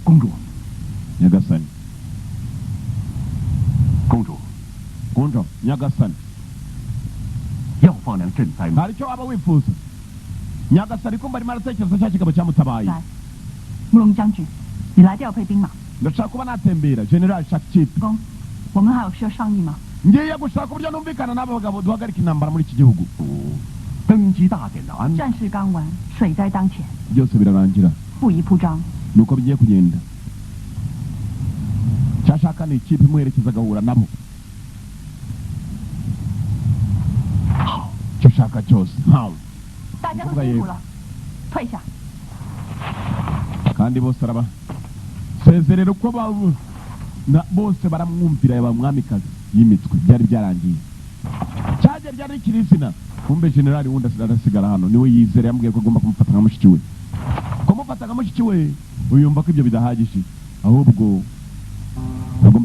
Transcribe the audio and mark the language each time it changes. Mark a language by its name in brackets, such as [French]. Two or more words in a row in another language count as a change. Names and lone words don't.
[Chinese] 公主， [Kinyarwanda] nyagasani [Chinese] 公主， [Kinyarwanda] kunjo nyagasani [Chinese] 要放良赈灾吗？ [Kinyarwanda] hari icyo waba wifuza nyagasani kumva arimo aratekereza cya kigabo cyamutabaye [Chinese] 来，慕容将军，你来调配兵马。 [Kinyarwanda] ndashaka kuba natembera general shakchip [Chinese] 公，我们还有事要商议吗？ [Kinyarwanda] ngiye gushaka uburyo numvikana n'aba bagabo duhagarika intambara muri iki gihugu [Chinese] 登基大典的安排，战事刚完，水灾当前， [Kinyarwanda] byose birarangira [Chinese] 不宜铺张。 [Kinyarwanda] nuko bigiye kugenda cyashaka ni ikipe imuherekeza agahura nabo [Chinese] 好， [Kinyarwanda] icyo ushaka cyose ntawe [Chinese] 大家都辛苦了，退下。 [Kinyarwanda] kandi bose araba sezerera uko bose baramwumvira yaba mwamikazi y'imitwe byari byarangiye cyajya ryari rikiri izina kumbe generali wundi arasigara hano niwe yizera yambwiye ko agomba kumufata nka mushiki we kumufata nka mushiki we uyumva ko ibyo bidahagije ahubwo agomba